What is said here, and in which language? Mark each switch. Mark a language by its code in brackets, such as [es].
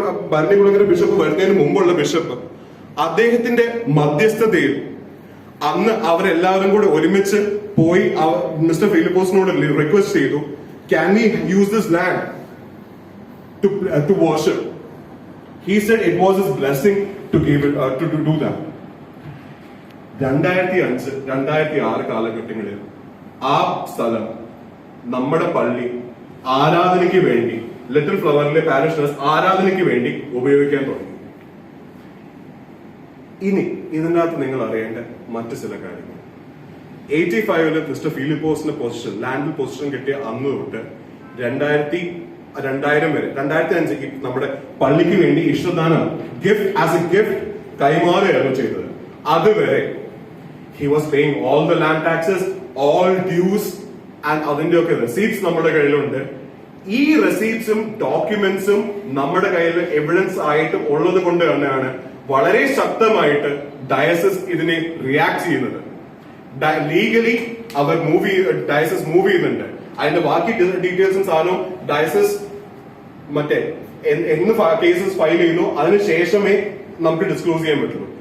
[ml] Bharanikulangara bishop വരുന്നതിന് മുമ്പുള്ള bishop, അദ്ദേഹത്തിന്റെ മധ്യസ്ഥതയിൽ അന്ന് അവരെല്ലാവരും കൂടെ ഒരുമിച്ച് പോയി മിസ്റ്റർ ഫിലിപ്പോസിനോട് റിക്വസ്റ്റ് ചെയ്തു, [en] can we use this land to worship? He said it was his blessing to give it, to do that. [ml] 2005-2006 കാലഘട്ടങ്ങളിൽ ആ സ്ഥലം നമ്മുടെ പള്ളി ആരാധനയ്ക്ക് വേണ്ടി, ലിറ്റിൽ ഫ്ലവറിലെ പാരിഷണേഴ്സ് ആരാധനയ്ക്ക് വേണ്ടി ഉപയോഗിക്കാൻ തുടങ്ങി. ഇനി ഇതിനകത്ത് നിങ്ങൾ അറിയേണ്ട മറ്റു ചില കാര്യങ്ങൾ. 85 മിസ്റ്റർ ഫിലിപ്പോസിന്റെ പൊസിഷൻ, ലാൻഡിൽ പൊസിഷൻ കിട്ടിയ അന്ന് തൊട്ട് 2000 വരെ 2005 നമ്മുടെ പള്ളിക്ക് വേണ്ടി ഇഷ്ടദാനം ഗിഫ്റ്റ് കൈമാറുകയായിരുന്നു ചെയ്തത്. അതുവരെ [en] he was paying all the land taxes, all dues and [ml] അതിന്റെ ഒക്കെ റെസീപ്റ്റ്സ് നമ്മുടെ കയ്യിലുണ്ട്. ഈ റെസീപ്റ്റ്സും ഡോക്യുമെന്റ്സും നമ്മുടെ കയ്യിൽ എവിഡൻസ് ആയിട്ട് ഉള്ളത് കൊണ്ട് തന്നെയാണ് വളരെ ശക്തമായിട്ട് ഡയസിസ് ഇതിനെ റിയാക്ട് ചെയ്യുന്നത്. ലീഗലി അവർ ഡയസിസ് മൂവ് ചെയ്യുന്നുണ്ട്. അതിന്റെ ബാക്കി ഡീറ്റെയിൽസും സാധനവും ഡയസിസ് മറ്റേ എന്ന് കേസസ് ഫയൽ ചെയ്യുന്നു അതിനുശേഷമേ നമുക്ക് ഡിസ്ക്ലോസ് ചെയ്യാൻ പറ്റുള്ളൂ.